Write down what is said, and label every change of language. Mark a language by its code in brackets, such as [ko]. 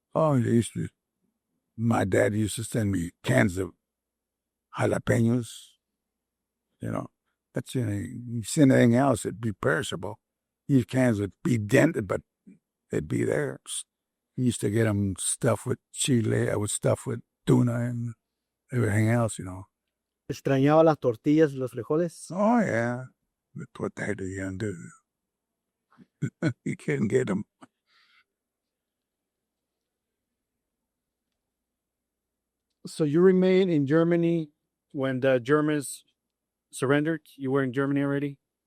[en] Oh, my dad used to send me cans of jalapenos. You know, that's, you send anything else, it'd be perishable. These cans would be dented, but they'd be there. He used to get them stuffed with chile, stuffed with tuna and everything else, [es] ¿Extrañaba las tortillas, los frijoles? [en] Oh, yeah. That's what they had to do. You couldn't get them. So you remained in Germany when the Germans surrendered? You were in Germany already?